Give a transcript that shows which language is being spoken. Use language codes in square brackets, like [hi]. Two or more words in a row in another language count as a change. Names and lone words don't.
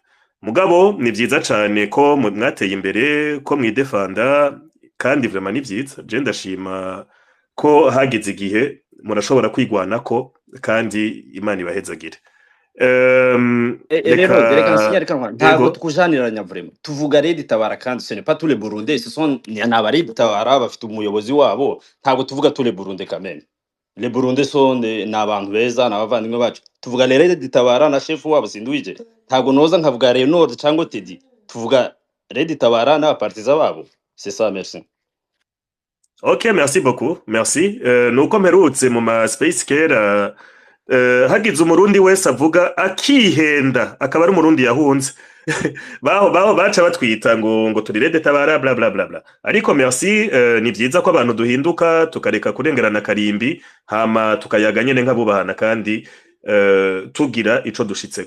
[rn] Mugabo ni byiza cyane ko mwateye imbere, ko mwidefanda, kandi vraiment ni byiza. Je ndashima ko hagize igihe murashobora kwigwanako kandi Imana ibahezagire. Ntabwo tukujaniranya vraiment. Tuvuga Rede Tabara kandi [fr] ce n'est pas tous les Burundais, ce sont [rn] n'abari Tabara bafite umuyobozi wabo. Ntabwo tuvuga [fr] tous les Burundais quand même. [rn] le Burundi sonde n'abantu beza n'abavandimwe bacu tuvuga Red Tabara na chef wabo Sinduije ntago noza nkavuga Renaud cyangwa Teddy tuvuga Red Tabara n'abapartiza babo [fr] c'est ça merci. Ok, merci beaucoup. Merci. [rn] Nuko mperutse mu ma space kera hagize umurundi wese avuga akihenda akaba ari umurundi yahunze. baho baca batwita ngo turi Red Tabara bla bla bla bla. Ariko merci ni byiza ko abantu duhinduka tukareka kurengerana karimbi hama tukayaga nyene nk'abubahana kandi tugira ico dushitseko.